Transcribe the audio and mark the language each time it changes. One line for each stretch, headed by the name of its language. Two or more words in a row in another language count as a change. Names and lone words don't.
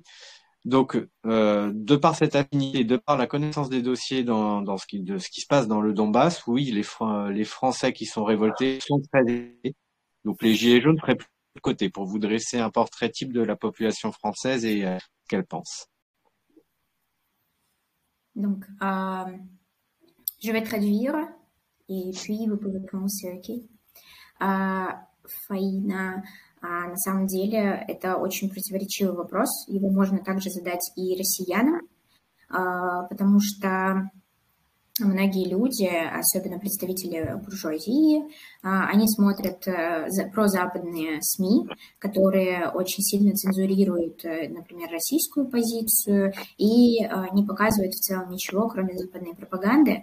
French: Donc, de par cette affinité, de par la connaissance des dossiers de ce qui se passe dans le Donbass, oui, les Français qui sont révoltés sont très aidés. Donc, les Gilets jaunes feraient plus de côté pour vous dresser un portrait type de la population française et ce qu'elle pense. Donc, je vais traduire et puis vous pouvez prononcer, ok?
Russian: Фаина, на самом деле это очень противоречивый вопрос. Его можно также задать и россиянам, потому что многие люди, особенно представители буржуазии, они смотрят прозападные СМИ, которые очень сильно цензурируют, например, российскую позицию и не показывают в целом ничего, кроме западной пропаганды.